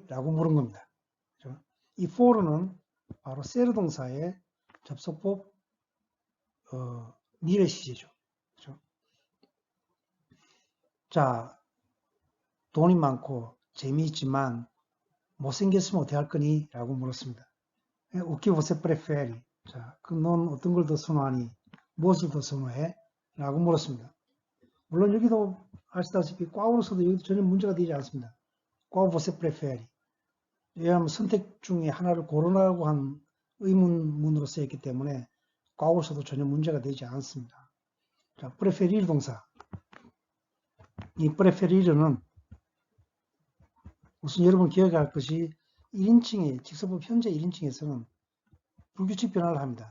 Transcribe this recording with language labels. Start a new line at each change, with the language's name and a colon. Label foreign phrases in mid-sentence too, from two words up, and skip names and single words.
Korean: 라고 물은 겁니다. 그죠? 이 for는 바로 세르 동사의 접속법, 미래 시제죠. 그죠? 자, 돈이 많고 재미있지만 못생겼으면 어떻게 할 거니? 라고 물었습니다.
Portuguese: O que você prefere?
Korean: 자, 그럼 넌 어떤 걸 더 선호하니? 무엇을 더 선호해? 라고 물었습니다. 물론 여기도 아시다시피 꽈우로서도 여기도 전혀 문제가 되지 않습니다.
Portuguese: Qual você prefere?
Korean: 왜냐하면 선택 중에 하나를 고르라고 한 의문문으로 쓰였기 때문에 꽈우로서도 전혀 문제가 되지 않습니다. 자, preferir 동사. 이 preferir는 우선 여러분 기억해야 할 것이 1인칭의 직서법 현재 1인칭에서는 불규칙 변화를 합니다.